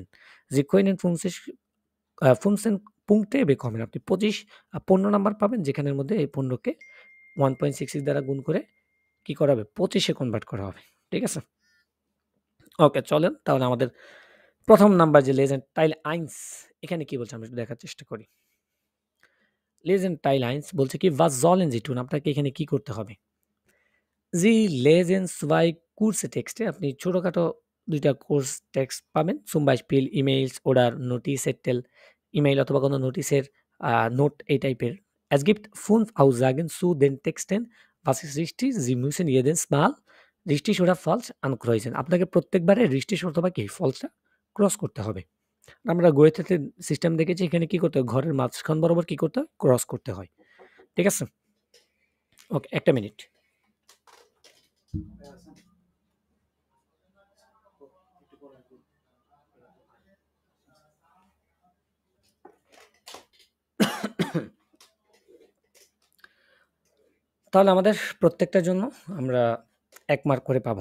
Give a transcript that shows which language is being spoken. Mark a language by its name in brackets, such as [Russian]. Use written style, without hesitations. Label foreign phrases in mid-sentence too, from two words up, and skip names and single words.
[German] Sie können 15 Punkte bekommen, [Bangla] আপনি ১৫ নাম্বার পাবেন, যেখানের মধ্যে এই ১৫ কে 1.66 দ্বারা গুণ করে কি করা হবে? ২৫ এ কনভার্ট করা হবে। ঠিক আছে? ওকে, চলেন তাহলে আমাদের ১ম নাম্বার যে [German] Lesen Teil 1, [Bangla] এখানে কি বলছে আমরা একটু দেখার চেষ্টা করি। [German] Lesen Teil 1 [Bangla] বলছে কি [German] was sollen Sie tun, [Bangla] আপনাকে এখানে কি করতে হবে? [German] Sie lesen 2 Kurse-Texte, [Bangla] আপনি ছোটখাটো ২ টা কোর্স টেক্সট পাবেন। [German] zum Beispiel ইমেইলস oder Notizzettel, [Bangla] ইমেইল অথবা কোনো নোটিসের নোট এই টাইপের। [German] Es gibt 5 Aussagen zu den Texten. Was ist richtig? Sie müssen jedes Mal richtig oder falsch ankreuzen. [Bangla] আপনাকে প্রত্যেকবারে richtig অথবা কি false টা ক্রস করতে হবে। আমরা গোয়েথেতে সিস্টেম দেখেছি, এখানে কি করতে হয়? ঘরের মাঝখান বরাবর কি করতে হয়? ক্রস করতে হয়। ঠিক আছে? ওকে, ১ টা মিনিট। তাহলে আমাদের প্রত্যেকটার জন্য আমরা ১ মার্ক করে পাবো।